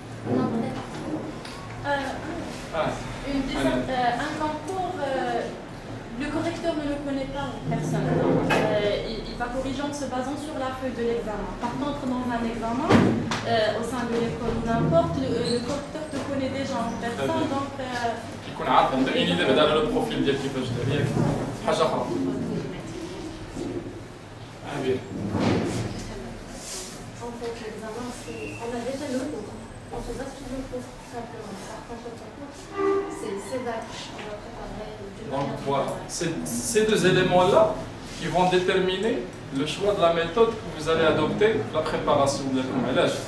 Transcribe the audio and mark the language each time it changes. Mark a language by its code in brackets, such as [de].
[fr] Non, peut-être. Un concours, le correcteur ne le connaît pas en personne. Il va corriger en se basant sur la feuille de l'examen. Par contre, dans un examen, au sein de l'école ou n'importe, le correcteur te connaît déjà en personne. Donc, [ar] يكون عارف عنده [fr] une idée [ar] بعد على البروفيل ديال كيفاش داير ياك حاجه اخرى. عبير. [fr] En fait, l'examen, on a déjà le cours. On se base sur le cours, simplement. Par contre, le concours, c'est vague. On va préparer. Donc voilà, ces deux éléments-là qui vont déterminer le choix de la méthode que vous allez adopter pour la préparation de la.